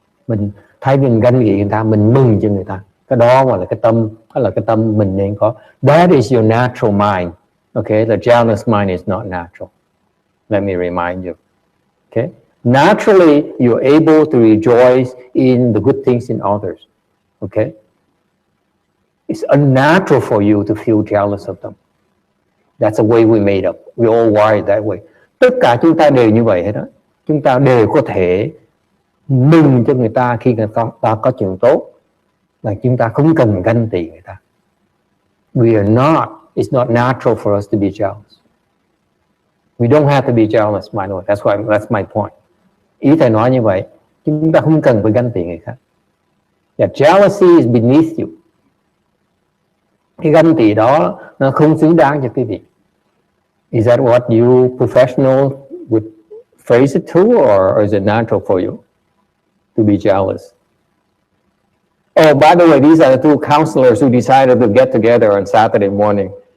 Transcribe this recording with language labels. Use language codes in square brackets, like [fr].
[vi] Mình thay vì mình ganh tị người ta, mình mừng cho người ta. Cái đó mà là cái tâm mình nên có. [en] That is your natural mind. Okay, the jealous mind is not natural. Let me remind you. Okay, naturally you're able to rejoice in the good things in others. Okay. It's unnatural for you to feel jealous of them. That's the way we made up. We all wired that way. [vi] Tất cả chúng ta đều như vậy hết đó. Chúng ta đều có thể mừng cho người ta khi người ta có chuyện tốt. Là chúng ta không cần ganh tị người ta. [en] We are not. It's not natural for us to be jealous. We don't have to be jealous, my lord. That's my point. [vi] Ý thầy nói như vậy. Chúng ta không cần phải ganh tị người khác. [en] Yeah, jealousy is beneath you. [vi] Cái ganh tị đó nó không xứng đáng cho quý vị. [en] Is that what you professional would phrase it to, or is it natural for you to be jealous? Oh, by the way, these are the two counselors who decided to get together on Saturday morning.